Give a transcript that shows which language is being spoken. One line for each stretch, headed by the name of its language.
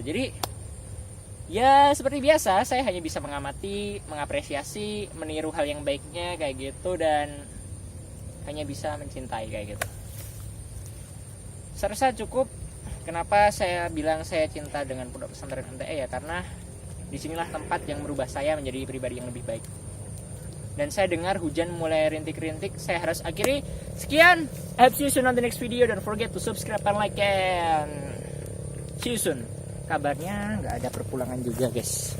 Indonesian: Jadi ya seperti biasa, saya hanya bisa mengamati, mengapresiasi, meniru hal yang baiknya kayak gitu, dan hanya bisa mencintai kayak gitu. Saya rasa cukup. Kenapa saya bilang saya cinta dengan Pondok Pesantren MTE ya, karena disinilah tempat yang merubah saya menjadi pribadi yang lebih baik. Dan saya dengar hujan mulai rintik-rintik. Saya harus akhiri. Sekian.
English: I hope see you soon on the next video. Don't forget to subscribe and like and see you soon.
Indonesian: Kabarnya nggak ada perpulangan juga guys.